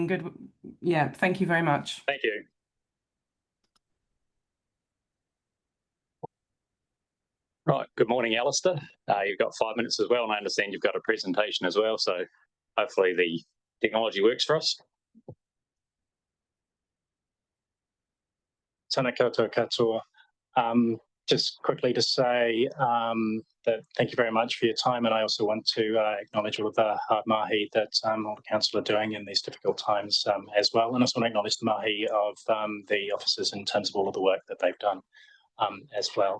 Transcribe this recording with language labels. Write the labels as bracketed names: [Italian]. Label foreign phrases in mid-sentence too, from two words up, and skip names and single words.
[English] Good. Yeah, thank you very much. Thank you. Right. Good morning, Alistair. You've got 5 minutes as well, and I understand you've got a presentation as well. So hopefully the technology works for us. [Māori] Tēnā koutou katoa. [English] Just quickly to say that thank you very much for your time, and I also want to acknowledge all of the hard mahi that all the council are doing in these difficult times as well, and I also want to acknowledge the mahi of the officers in terms of all of the work that they've done as well.